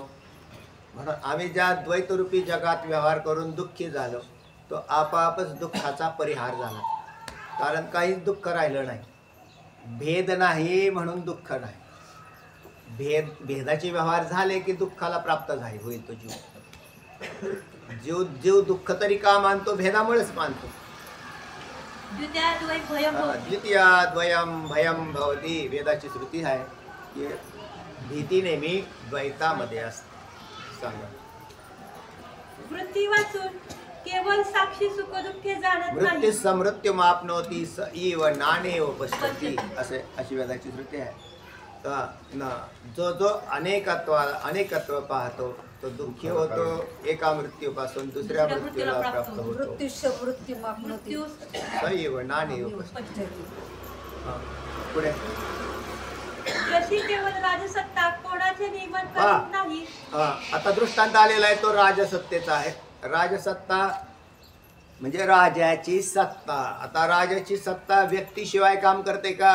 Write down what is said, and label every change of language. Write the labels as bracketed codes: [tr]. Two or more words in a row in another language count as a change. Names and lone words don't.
[mr] म्हणून आम्ही ज्या द्वैतरूपी जगात व्यवहार करून दुःखी झालो तो आपापच दुःखाचा परिहार झाला. कारण काहीच दुःख राहिलं नाही. भेद नाही म्हणून दुःख नाही. भेदाचे व्यवहार झाले की दुःखाला प्राप्त होईल तो जीव दुःख तरी का मानतो? भेदामुळेच मानतो. [sa] द्वितीयाद्वयं भयं भवति. [mr] वेदाची श्रुती आहे की भीती नेहमी द्वैतामध्ये असते. सांगा. वृत्ती वाचून केवळ साक्षी सुख दुःखे जाणत वृत्ती नाही. [sa] समृत्यू मापनोती स इव नानेव पश्यति. [mr] अशी वेदाची श्रुती आहे. जो अनेकत्व पाहतो तो दुःखी होतो. एका मृत्यूपासून दुसऱ्या मृत्यूला प्राप्त होतो. मृत्यू [sa] सैव नानेव पश्यति. [mr] पुढे जशी केवळ राजसत्ता कोणाचे नियमन करत नाही. आता दृष्टांत आलेला आहे तो राजसत्तेचा आहे. राजसत्ता म्हणजे राजाची सत्ता. आता राजाची सत्ता व्यक्तीशिवाय काम करते का?